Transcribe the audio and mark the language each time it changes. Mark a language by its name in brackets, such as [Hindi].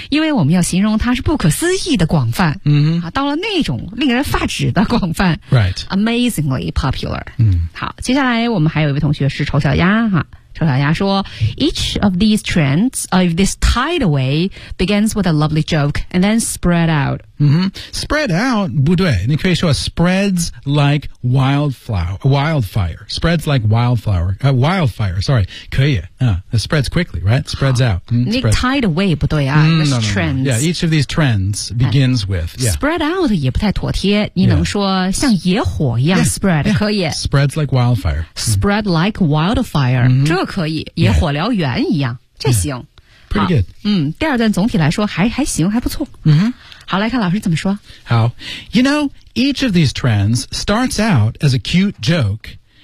[Chinese] 因为我们要形容它是不可思议的广泛。嗯、mm-hmm. 啊。到了那种令人发指的广泛。 [English] Right. Amazingly popular. [Chinese] 嗯。好，接下来我们还有一位同学是丑小鸭哈。丑小鸭说 [English] ,each of these trends, of this tidal wave, begins with a lovely joke, and then spread out.、 Mm-hmm. Spread out, [Chinese] 不对你可以说 [English] spreads like wildfire. Spreads like wildflower,、wildfire, sorry, [Chinese] 可以、 [English] it spreads quickly, right? Spreads out.、 Mm-hmm. Tidal wave [Chinese] 不对啊、 [English] trends. Yeah, each of these trends begins with.、Yeah. [Chinese] Spread out 也不太妥帖你能说像野火一样 spread, 可以。 [English] Spreads like wildfire. Spread like wildfire.、 Mm-hmm. [Chinese] 这可以野火燎原一样、yeah. 这行、 [English] yeah. Pretty good [Chinese] 嗯第二段总体来说还行还不错嗯、mm-hmm. 好来看老师怎么说 [English] 好 You know, each of these trends starts out as a cute joke.